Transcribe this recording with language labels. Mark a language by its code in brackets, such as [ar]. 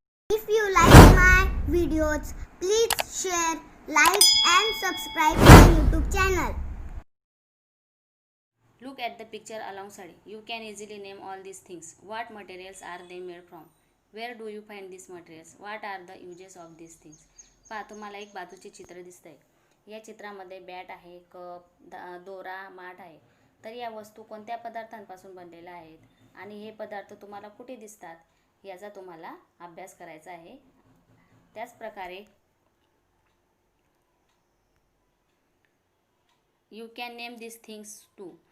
[en] If you like my videos, please share, like and subscribe my YouTube channel. Look at the picture alongside. You can easily name all these things. What materials are they made from? Where do you find these materials? What are the uses of these things? [mr] पहा, तुम्हाला एक बाजूचे चित्र दिसतंय. या चित्रामध्ये bat आहे, cup, दोरा, माठ आहे. तर या वस्तू कोणत्या पदार्थांपासून बनलेल्या आहेत आणि हे पदार्थ तुम्हाला कुठे दिसतात याचा तुम्हाला अभ्यास करायचा आहे. [en] त्याच प्रकारे you can name these things too.